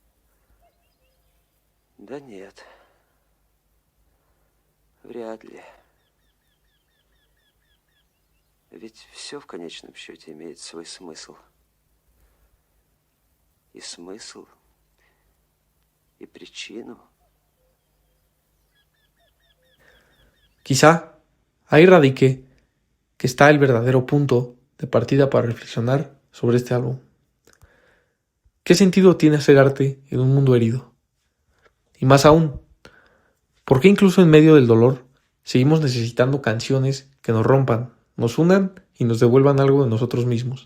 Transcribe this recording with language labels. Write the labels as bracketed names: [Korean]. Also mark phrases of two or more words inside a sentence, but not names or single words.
[Russian] Да нет, вряд ли. Ведь все в конечном счете имеет свой смысл. И смысл, и причину. [Spanish] Quizá ahí radique que está el verdadero punto de partida para reflexionar sobre este álbum. ¿Qué sentido tiene hacer arte en un mundo herido? Y más aún, ¿por qué incluso en medio del dolor seguimos necesitando canciones que nos rompan, nos unan y nos devuelvan algo de nosotros mismos?